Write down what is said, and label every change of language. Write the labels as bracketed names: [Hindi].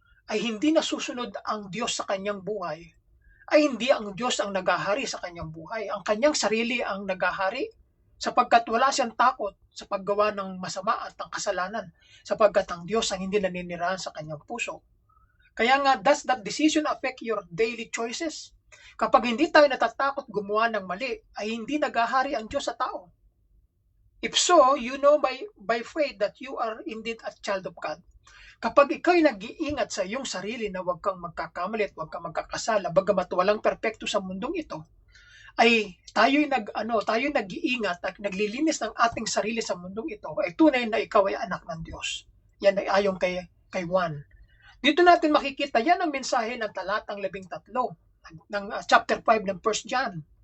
[Filipino] ay hindi nasusunod ang Diyos sa kanyang buhay, ay hindi ang Diyos ang naghahari sa kanyang buhay. Ang kanyang sarili ang naghahari sapagkat wala siyang takot sa paggawa ng masama at ng kasalanan sapagkat ang Diyos ang hindi naninirahan sa kanyang puso. Kaya nga, [English] does that decision affect your daily choices? [Filipino] Kapag hindi tayo natatakot gumawa ng mali, ay hindi naghahari ang Diyos sa tao. [English] If so, you know by faith that you are indeed a child of God. [Filipino] Kapag ikaw'y nag-iingat sa iyong sarili na huwag kang magkakamali at huwag kang magkakasala, bagamat walang perpekto sa mundong ito, ay tayo'y nag-iingat at naglilinis ng ating sarili sa mundong ito, ay tunay na ikaw ay anak ng Diyos. Yan ay ayon kay Juan. Dito natin makikita, yan ang mensahe ng talatang 13 ng chapter 5 ng 1 John.